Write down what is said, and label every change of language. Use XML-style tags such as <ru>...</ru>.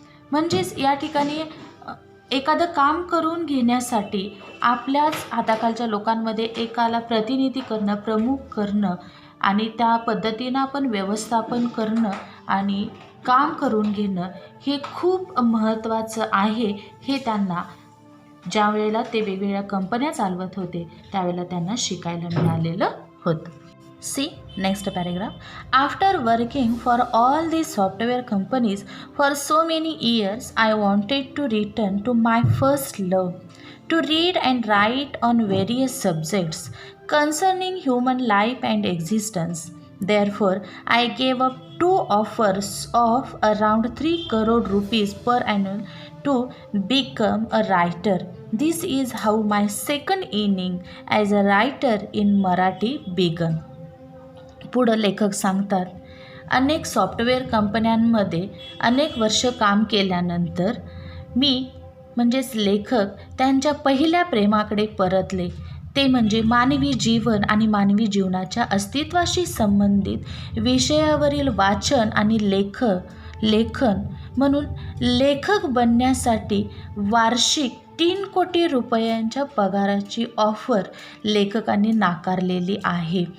<mr>म्हणजेच या ठिकाणी एखादं काम करून घेण्यासाठी आपल्याच हाताखालच्या लोकांमध्ये एकाला प्रतिनिधी करणं, प्रमुख करणं आणि त्या पद्धतीनं आपण व्यवस्थापन करणं आणि काम करून घेणं हे खूप महत्त्वाचं आहे हे त्यांना ज्या वेळेला ते वेगवेगळ्या कंपन्या चालवत होते त्यावेळेला त्यांना शिकायला मिळालेलं होतं.</mr> <en>See next paragraph. After working for all these software companies for so many years, I wanted to return to my first love, to read and write on various subjects concerning human life and existence. Therefore, I gave up 2 offers of around 3 crore rupees per annum to become a writer. This is how my second inning as a writer in Marathi began.</en> <mr>पुढं लेखक सांगतात, अनेक software कंपन्यांमध्ये अनेक वर्ष काम केल्यानंतर मी म्हणजेच लेखक त्यांच्या पहिल्या प्रेमाकडे परतले. ते म्हणजे मानवी जीवन आणि मानवी जीवनाच्या अस्तित्वाशी संबंधित विषयावरील वाचन आणि लेखन म्हणून लेखक बनण्यासाठी वार्षिक 3 कोटी रुपयांच्या पगाराची ऑफर लेखकांनी नाकारलेली आहे.</mr>